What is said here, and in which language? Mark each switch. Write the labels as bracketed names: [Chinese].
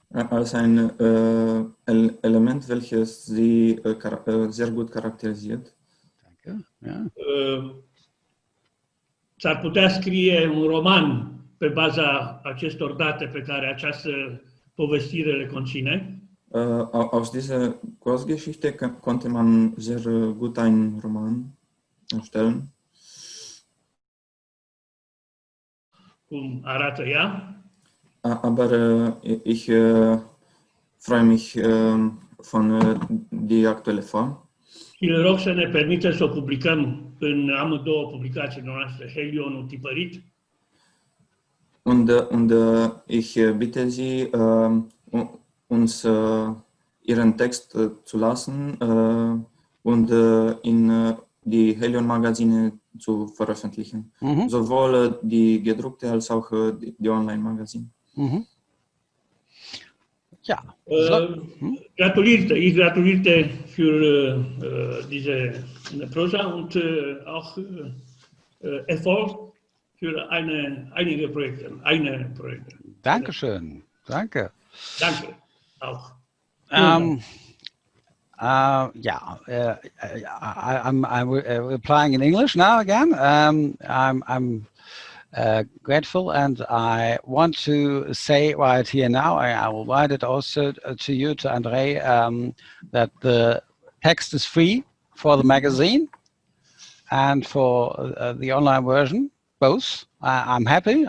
[German] Als ein Element, welches sie sehr gut charakterisiert. Danke. Ja. [Romanian] S-ar putea scrie un roman pe baza acestor date pe care această povestire le conține. [German] Aus dieser Kurzgeschichte konnte man sehr gut einen Roman erstellen. [Romanian] Cum arată ea. [German] Aber ich freue mich von die aktuelle Form. [Romanian] Și le rog să ne permită să o publicăm în amândouă publicațiile noastre, Helionul tipărit. [German] Und ich bitte Sie, uns Ihren Text zu lassen und in die Helion-Magazine zu veröffentlichen. Sowohl die gedruckte als auch die Online-Magazine. Ja. Ich gratuliere für diese Prosa und auch Erfolg für einige Projekte. Dankeschön. Danke. Danke. Auch. [English] I'm replying in English now again. I'm grateful, and I want to say right here now, I will write it also to you, to André, that the text is free for the magazine and for the online version, both. I'm happy.